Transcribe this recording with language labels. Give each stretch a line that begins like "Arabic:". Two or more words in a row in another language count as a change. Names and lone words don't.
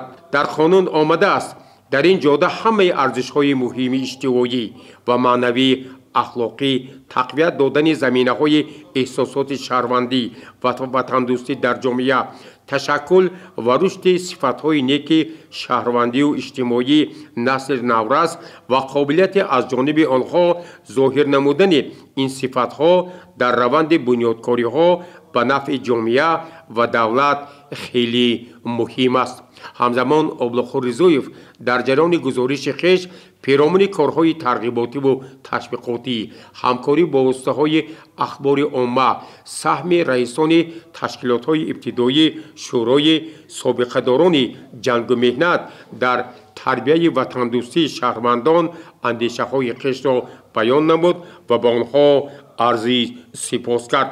Persian: در قانون آمده است در این جاده همه ارزش های مهم اجتماعی و معنوی اخلاقی تقویت دادن زمینه های احساسات شهروندی و وطن دوستی در جامعه تشکل و رشد صفت های نیک شهروندی و اجتماعی نسل نورس و قابلیت از جانب آنها ظاهر نمودن این صفت ها در روند بنیادکاری ها به نفع جامعه و دولت خیلی مهم است.
Tajik: ҳамзамон облохӯр ризоев дар ҷараёни гузориши хеш пиромони корҳои тарғиботиву ташвиқотӣ ҳамкорӣ бо воситаҳои ахбори омма саҳми раисони ташкилотҳои ибтидоӣ шӯрои собиқадорони ҷангу меҳнат дар тарбияи ватандӯстии шаҳрвандон андешаҳои хешро баён намуд ва ба онҳо арзи сипос кард.